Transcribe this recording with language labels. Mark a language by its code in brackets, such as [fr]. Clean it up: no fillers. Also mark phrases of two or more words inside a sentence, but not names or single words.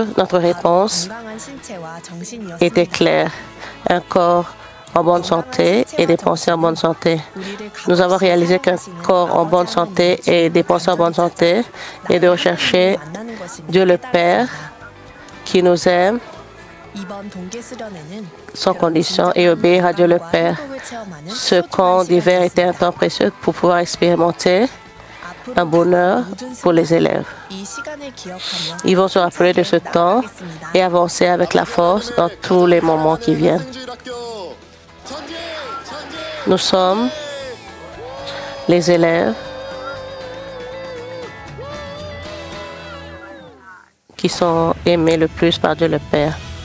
[fr] Notre réponse était claire. Un corps en bonne santé et des pensées en bonne santé. Nous avons réalisé qu'un corps en bonne santé et des pensées en bonne santé est de rechercher Dieu le Père qui nous aime [ko] 이번 동계 수련회는 [fr] sans condition et obéir à Dieu le Père. Ce camp d'hiver était un temps précieux pour pouvoir expérimenter un bonheur pour les élèves. [ko] 이 시간을 기억하며 [fr] Ils vont se rappeler de ce temps et avancer avec la force dans tous les moments qui viennent. Nous sommes les élèves qui sont aimés le plus par Dieu le Père.